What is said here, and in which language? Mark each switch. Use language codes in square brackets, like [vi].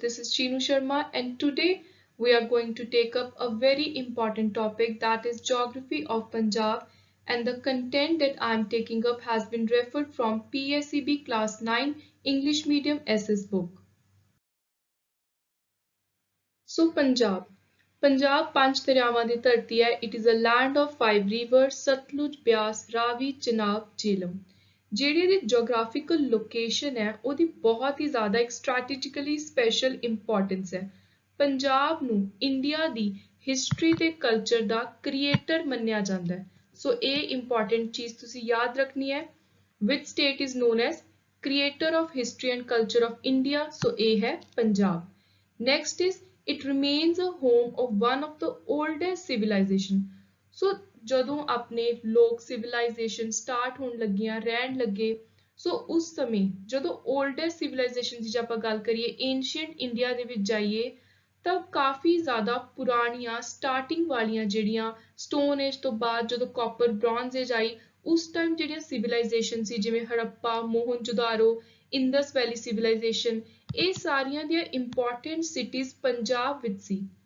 [en] This is Chinu Sharma, and today we are going to take up a very important topic, that is geography of Punjab, and the content that I am taking up has been referred from PSEB class 9 English medium SS book. [pa] So Punjab ਪੰਜ ਦਰਿਆਵਾਂ ਦੀ ਧਰਤੀ ਹੈ. [en] It is a land of five rivers, Sutlej, Beas, Ravi, Chenab, Jhelum. [pa] ਜਿਹੜੀ ਇਹਦੀ ਜੋਗ੍ਰਾਫਿਕਲ location ਹੈ ਉਹਦੀ ਬਹੁਤ ਹੀ ਜ਼ਿਆਦਾ ਇੱਕ ਸਟ੍ਰੈਟੇਜਿਕਲੀ ਸਪੈਸ਼ਲ ਇੰਪੋਰਟੈਂਸ ਹੈ. ਪੰਜਾਬ ਨੂੰ ਇੰਡੀਆ ਦੀ ਹਿਸਟਰੀ ਤੇ ਕਲਚਰ ਦਾ ਕ੍ਰੀਏਟਰ ਮੰਨਿਆ ਜਾਂਦਾ ਹੈ. ਸੋ ਇਹ ਇੰਪੋਰਟੈਂਟ ਚੀਜ਼ ਤੁਸੀਂ ਯਾਦ ਰੱਖਣੀ ਹੈ. [en] Which state is known as creator of history and culture of India? So [pa] ਇਹ ਹੈ Punjab. [en] Next is it remains a home of one of the oldest civilization. [pa] So ਜਦੋਂ ਆਪਣੇ ਲੋਕ civilization start ਹੋਣ ਲੱਗੀਆਂ ਰਹਿਣ ਲੱਗੇ, ਸੋ ਉਸ ਸਮੇਂ ਜਦੋਂ oldest civilization ਦੀ ਜੇ ਆਪਾਂ ਗੱਲ ਕਰੀਏ ancient India ਦੇ ਵਿੱਚ ਜਾਈਏ ਤਾਂ ਕਾਫੀ ਜ਼ਿਆਦਾ ਪੁਰਾਣੀਆਂ ਸਟਾਰਟਿੰਗ ਵਾਲੀਆਂ ਜਿਹੜੀਆਂ ਸਟੋਨ ਏਜ ਤੋਂ ਬਾਅਦ ਜਦੋਂ ਕਾਪਰ ਬ੍ਰੌਂਜ਼ ਏਜ ਆਈ ਉਸ ਟਾਈਮ ਜਿਹੜੀਆਂ ਸਿਵਲਾਈਜੇਸ਼ਨ ਸੀ ਜਿਵੇਂ ਹੜੱਪਾ, ਮੋਹਨਜੋਦਾਰੋ, ਇੰਦਸ ਵੈਲੀ ਸਿਵਲਾਈਜੇਸ਼ਨ, ਇਹ ਸਾਰੀਆਂ ਦੀਆਂ ਇੰਪੋਰਟੈਂਟ ਸਿਟੀਜ਼ ਪੰਜਾਬ ਵਿੱਚ ਸੀ.